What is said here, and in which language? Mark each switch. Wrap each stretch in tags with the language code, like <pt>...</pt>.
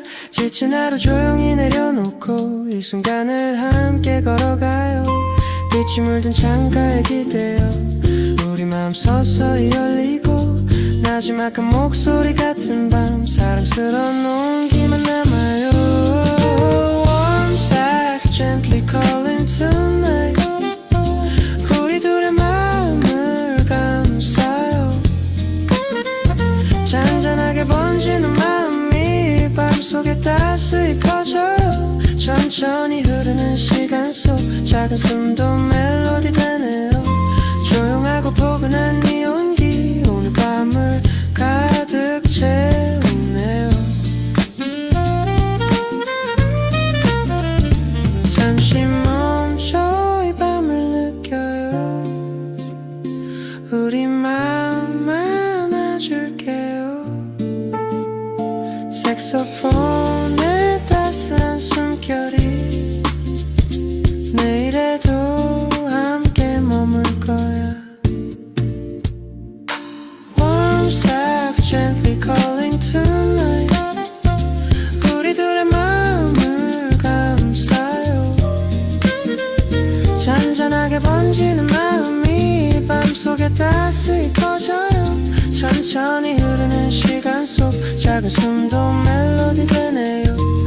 <ko>지친 하루 조용히 내려놓고 이 순간을 함께 걸어가요. 빛이 물든 창가에 기대어 우리 마음 서서히 열리고. 나지막한 목소리 같은 밤 사랑스러운 온기만 남아요.</ko> <en>Warm sax gently calling tonight.</en> <ko>우리 둘의 마음을 감싸요. 잔잔하게 번지는 마음이 밤속에 따스히 퍼져요. 천천히 흐르는 시간 속 작은 숨도 멜로디 되네요. 조용하고 포근한 이 온기 오늘 밤을 가득 채우네요. 잠시 멈춰 이 밤을 느껴요. 우리 마음 안아줄게요. 색소폰의 따스한 숨결이 내일에도 함께 머물 거야.</ko> <en>Warm sax gently calling tonight.</en> <ko>우리 둘의 마음을 감싸요. 잔잔하게 번지는 마음이 밤속에 따스히 퍼져요. 천천히 흐르는 시간 속 작은 숨도 멜로디 되네요.</ko>